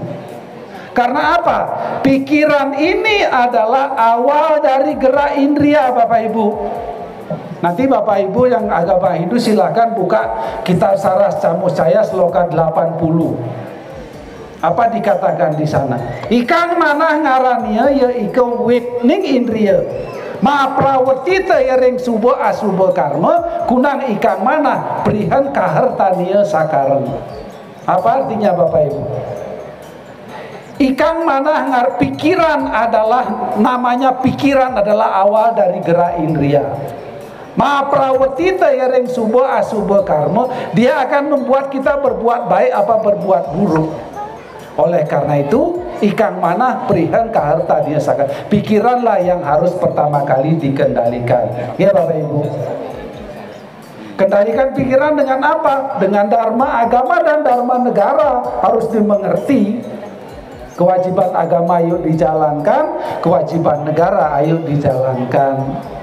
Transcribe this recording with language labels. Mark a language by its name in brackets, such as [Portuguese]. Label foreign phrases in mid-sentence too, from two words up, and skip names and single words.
[Indonesian] Karena apa? Pikiran ini adalah awal dari gerak indria, Bapak Ibu. Nanti Bapak Ibu yang agama Hindu silakan buka kitab Saras Camuscaya sloka 80. Apa dikatakan di sana? [Kawi] Ikang manah ngarania ya iko wit ning indriya. Ma praweti teh ring suba asuba karma kunang ikang manah prihan kahartania sakaran. [Indonesian] Apa artinya Bapak Ibu? [Kawi] Ikang manah ngar [Indonesian] pikiran adalah, namanya pikiran adalah awal dari gerak indria. [Kawi] Ma praweti teh ring suba asuba karma, [Indonesian] dia akan membuat kita berbuat baik apa berbuat buruk. Oleh karena itu, [Kawi] ikang manah prihan kaharta dia sakar. [Indonesian] Pikiranlah yang harus pertama kali dikendalikan. Ya Bapak Ibu. Kendalikan pikiran dengan apa? Dengan dharma agama dan dharma negara harus dimengerti. Kewajiban agama ayo dijalankan, kewajiban negara ayo dijalankan.